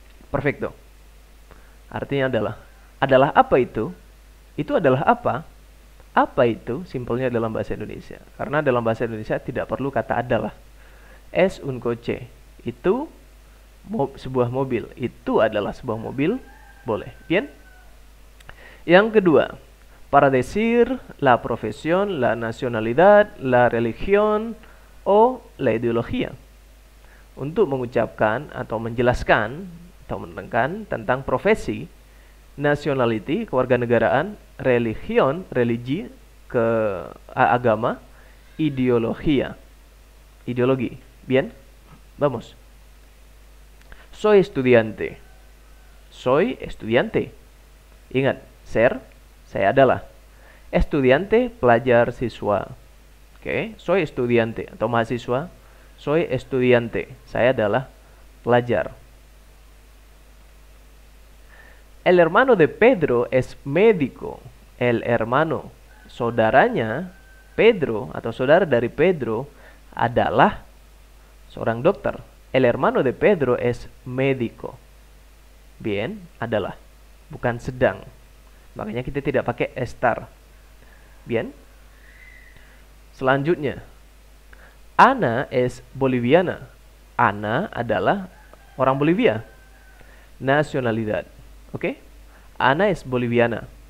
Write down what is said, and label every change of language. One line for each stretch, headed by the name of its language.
Indonesian: Perfecto. Artinya adalah apa itu? Itu adalah apa? Apa itu? Simpelnya dalam bahasa Indonesia. Karena dalam bahasa Indonesia tidak perlu kata adalah.
Spanish: Es un coche.
Indonesian: Itu sebuah mobil. Itu adalah sebuah mobil. Boleh. Bien? Yang kedua,
Spanish: para decir la profesión, la nacionalidad, la religión, o la ideología.
Indonesian: Untuk mengucapkan atau menjelaskan atau menerangkan tentang profesi, nationality, kewarganegaraan, religion, religi, agama, ideología, ideologi.
Spanish: Bien, vamos. Soy estudiante. Soy estudiante.
Indonesian: Ingat, ser, saya adalah. Estudiante, pelajar, siswa. Oke,
Spanish: soy estudiante
Indonesian: atau mahasiswa.
Spanish: Soy estudiante.
Indonesian: Saya adalah pelajar.
Spanish: El hermano de Pedro es médico. El hermano,
Indonesian: saudaranya Pedro atau saudara dari Pedro adalah seorang dokter.
Spanish: El hermano de Pedro es médico.
Indonesian: Bien, adalah, bukan sedang. Makanya kita tidak pakai estar. Bien. Selanjutnya,
Spanish: Ana es boliviana.
Indonesian: Ana adalah orang Bolivia.
Spanish: Nacionalidad. Oke? Ana es boliviana.